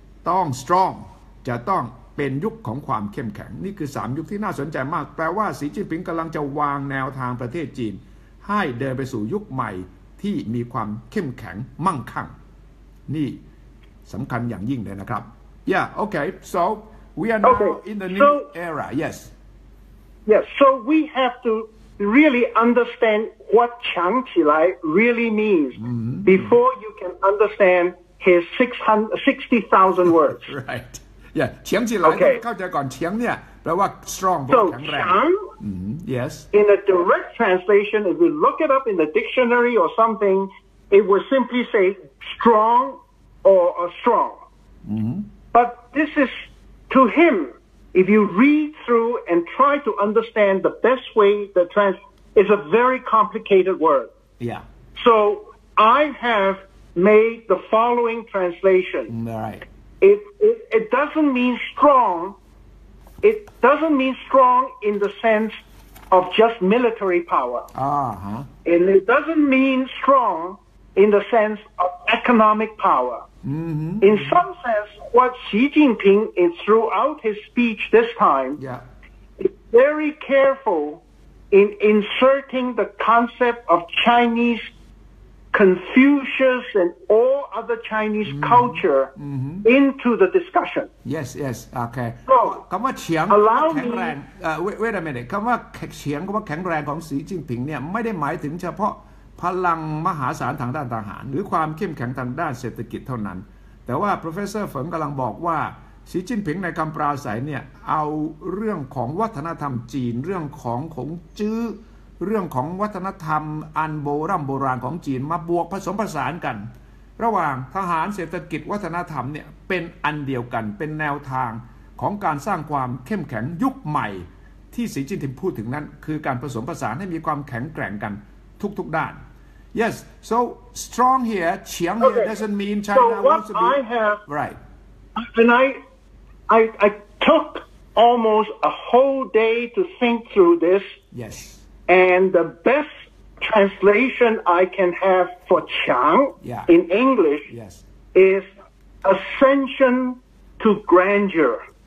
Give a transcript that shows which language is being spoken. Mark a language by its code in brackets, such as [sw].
[th] ต้อง strong จะต้องเป็นยุคของความเข้มแข็งนี่คือ3ยุคที่น่าสนใจมากแปลว่าสีจิ้นผิงกำลังจะวางแนวทางประเทศจีนให้เดินไปสู่ยุคใหม่ที่มีความเข้มแข็งมั่งคั่งนี่สำคัญอย่างยิ่งเลยนะครับ [en] okay so we are now in the new era [th] yes [en] so we have to really understand what 强起来 really means before you can understand his 60,000 words [th] right เฉียง起来เข้าใจก่อนเฉียงเนี่ยแปลว่า strong แข็งแรง yes [en] in a direct translation if you look it up in the dictionary or something it would simply say strong or strong but this is to him if you read through and try to understand the best way is a very complicated word so I have made the following translation. Right. It doesn't mean strong. It doesn't mean strong in the sense of just military power. And it doesn't mean strong in the sense of economic power. In some sense, what Xi Jinping is throughout his speech this time is very careful in inserting the concept of Chinese Confucius and all other Chinese culture into the discussion. Yes. Okay. [th] คำว่าเฉียง แข็งแรง [en] wait a minute [th] คำว่าเฉียงคำว่าแข็งแรงของสีจิ้นผิงเนี่ยไม่ได้หมายถึงเฉพาะพลังมหาศาลทางด้านทหารหรือความเข้มแข็งทางด้านเศรษฐกิจเท่านั้นแต่ว่า professor เฟิงกำลังบอกว่าสีจิ้นผิงในคำปราศัยเนี่ยเอาเรื่องของวัฒนธรรมจีนเรื่องของของจื้อเรื่องของวัฒนธรรมอันโบราณของจีนมาบวกผสมผสานกัน ระหว่างทหารเศรษฐกิจวัฒนธรรมเนี่ยเป็นอันเดียวกันเป็นแนวทางของการสร้างความเข้มแข็งยุคใหม่ที่สีจิ้นผิงพูดถึงนั้นคือการผสมผสานให้มีความแข็งแกร่งกันทุกด้าน [en] Yes so strong here เฉียง here doesn't mean China wants to be right and I took almost a whole day to think through this yes and the best translation I can have for Qiang in English is ascension to grandeur.